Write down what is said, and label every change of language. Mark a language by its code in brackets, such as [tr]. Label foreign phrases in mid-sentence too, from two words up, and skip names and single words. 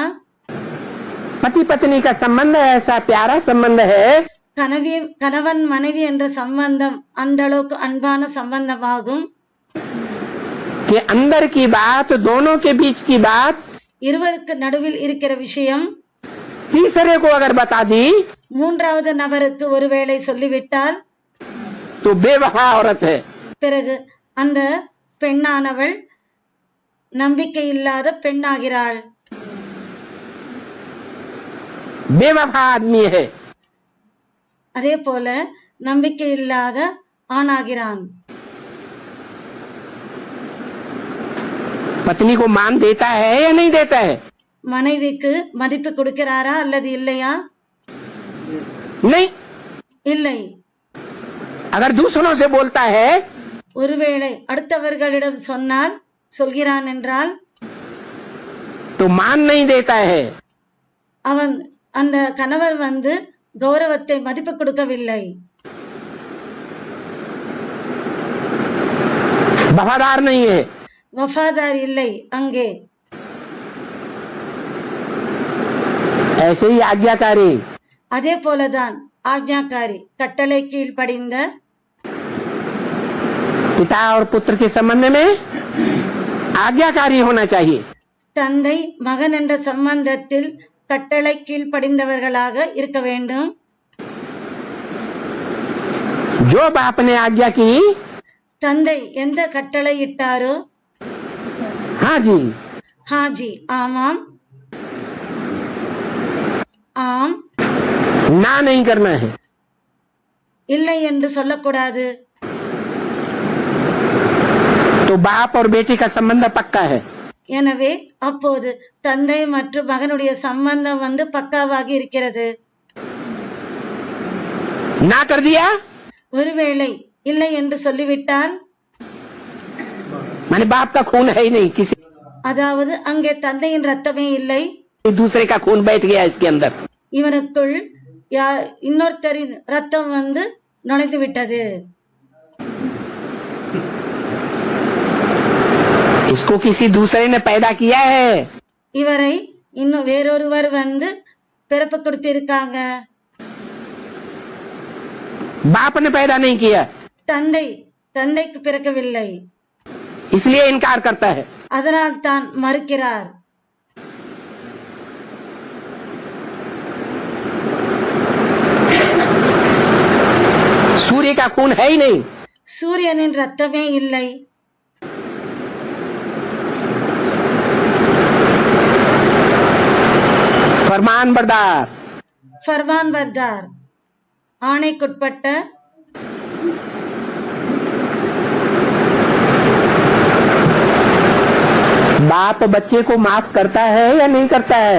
[hi] पति पत्नी का संबंध ऐसा प्यारा संबंध है [ta] கணவன் மனைவி என்ற சம்பந்தம் அந்த அளவுக்கு அன்பான சம்பந்தமாகும். [hi] कि अंदर की बात, दोनों के बीच की बात [ta] இருவருக்கு நடுவில் இருக்கிற விஷயம் [hi] तीसरे को अगर बता दी [ta] மூன்றாவது நபருக்கு ஒருவேளை சொல்லிவிட்டால் [hi] तो बेवफा औरत है. [ta] பிறகு அந்த பெண்ணானவள் நம்பிக்கை இல்லாத பெண்ணாகிறாள். [hi] बेवफा आदमी है. [ta] அதே போல நம்பிக்கை இல்லாத ஆணாகிறான். [hi] पत्नी को मान देता है या नहीं देता है? [ta] மனைவிக்கு மதிப்பு கொடுக்கிறாரா அல்லது இல்லையா? [hi] नहीं. [ta] இல்லை. [hi] अगर दूसरों से बोलता है [ta] ஒருவேளை அடுத்தவர்களிடம் சொல்கிறான் என்றால் [hi] तो मान नहीं देता है. [ta] அவன் அந்த கணவர் கௌரவத்தை மதிப்பு கொடுக்கவில்லை. [hi] वफादार नहीं है. [ta] வஃபாதார் இல்லை அங்கே. [hi] ऐसे ही आज्ञाकारी. [ta] அதே போலதான் ஆக்ஞாக்காரி, கட்டளை கீழ்ப்படிந்த. [hi] पिता और पुत्र के संबंध में आज्ञाकारी होना चाहिए. [ta] தந்தை மகன் என்ற சம்பந்தத்தில் கட்டளை கீழ்ப்படிந்தவர்களாக இருக்க வேண்டும். [hi] जो बाप ने आज्ञा की [ta] தந்தை எந்த கட்டளை இட்டாரோ [hi] हाँ जी, हाँ जी, [ta] ஆமாம், ஆம், [hi] ना नहीं करना है. [ta] இல்லை என்று சொல்லக்கூடாது. [hi] तो बाप और बेटी का संबंध पक्का है. [ta] எனவே அப்போது தந்தை மற்றும் மகனுடைய சம்பந்தம் பக்காவாக இருக்கிறது. [hi] ना कर दिया [ta] ஒருவேளை இல்லை என்று சொல்லிவிட்டால் [hi] माने बाप का खून है ही नहीं, किसी [ta] அதாவது அங்கே தந்தையின் ரத்தமே இல்லை, [hi] दूसरे का खून बैठ गया इसके अंदर. [ta] இவனுக்குள் இன்னொருத்தரின் ரத்தம் நுழைந்து விட்டது. [hi] इसको किसी दूसरे ने पैदा किया है. [ta] இவரை இன்னும் வேறொருவர் பிறப்பு கொடுத்திருக்காங்க. [hi] बाप ने पैदा नहीं किया, [ta] தந்தைக்கு பிறக்கவில்லை. [hi] इसलिए इनकार करता है. [ta] அதனால் தான் மறுக்கிறார். [hi] सूर्य का खून है ही नहीं. [ta] சூரியனின் ரத்தமே இல்லை. [hi] फरमान बरदार. फरमान बरदार ஆணைக்குட்பட்ட. बाप बच्चे को माफ करता है या नहीं करता है?